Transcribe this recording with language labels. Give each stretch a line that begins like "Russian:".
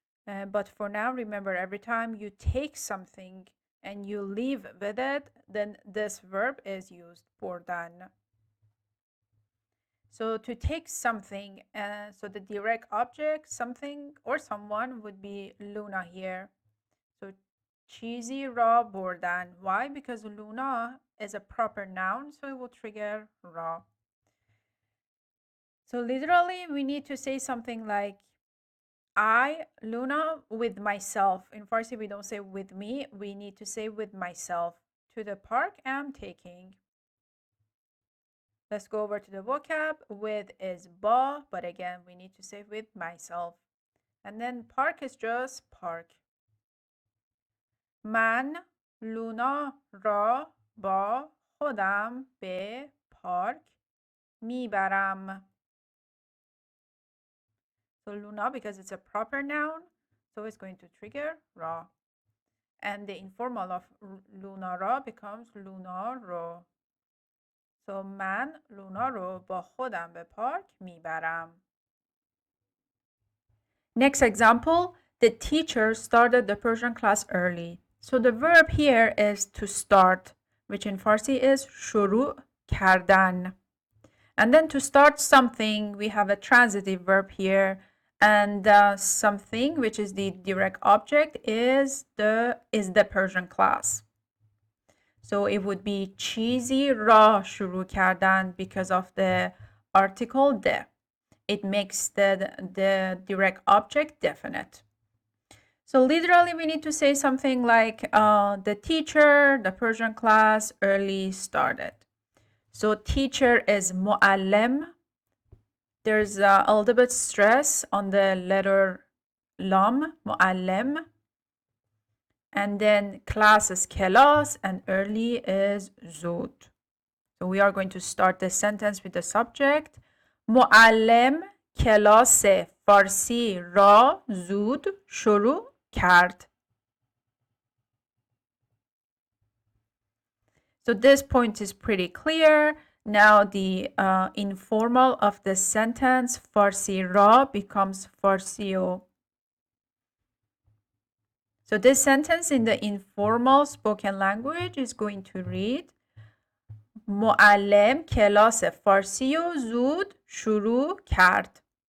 English: But for now, remember, every time you take something and you leave with it, then this verb is used, بردن. So to take something, so the direct object, something or someone would be Luna here.
Persian: So چیزی را بردن.
English: Why? Because Luna is a proper noun, so it will trigger را. So literally, we need to say something like I, Luna, with myself. In Farsi, we don't say with me. We need to say with myself. To the park I'm taking. Let's go over to the vocab. With is ba, but again, we need to say with myself. And then park is just park.
Persian: من لونا را با خودم به پارک میبرم.
English: So Luna, because it's a proper noun, so it's going to trigger ra. And the informal of Luna را becomes Luna رو.
Persian: So من لونا رو با خودم به پارک میبرم.
English: Next example, the teacher started the Persian class early. So the verb here is to start, which in Farsi is شروع کردن. And then to start something, we have a transitive verb here. And something, which is the direct object, is the Persian class. So it would be
Persian: چیزی را شروع کردن
English: because of the article ده. It makes the direct object definite. So literally, we need to say something like the teacher, the Persian class, early started. So teacher is معلم. There's a little bit stress on the letter lam, معلم. And then class is کلاس and early is زود. So we are going to start the sentence with the subject.
Persian: معلم کلاس فارسی را زود شروع کرد.
English: So this point is pretty clear. Now the informal of the sentence فارسی را becomes فارسیو. So this sentence in the informal spoken language is going to read
Persian: معلم کلاس فارسی رو زود شروع کرد.